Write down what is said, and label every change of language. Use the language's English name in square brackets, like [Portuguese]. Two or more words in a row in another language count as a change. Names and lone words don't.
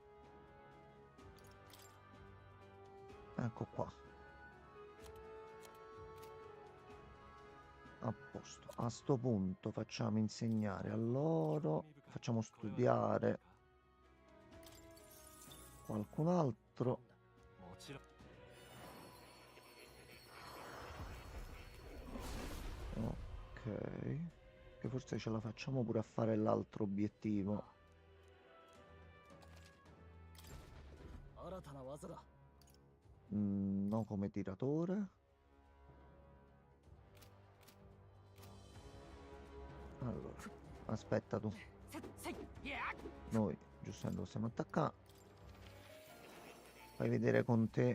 [Italian] Ecco qua. A posto. A sto punto facciamo insegnare a loro. Facciamo studiare qualcun altro. [Japanese] もちろん。 [Italian] Ok. Che forse ce la facciamo pure a fare l'altro obiettivo. [Japanese] 新たな技だ。 [Italian] No come tiratore. Allora, aspetta tu. Noi, giustamente, possiamo attaccare. Fai vedere con te.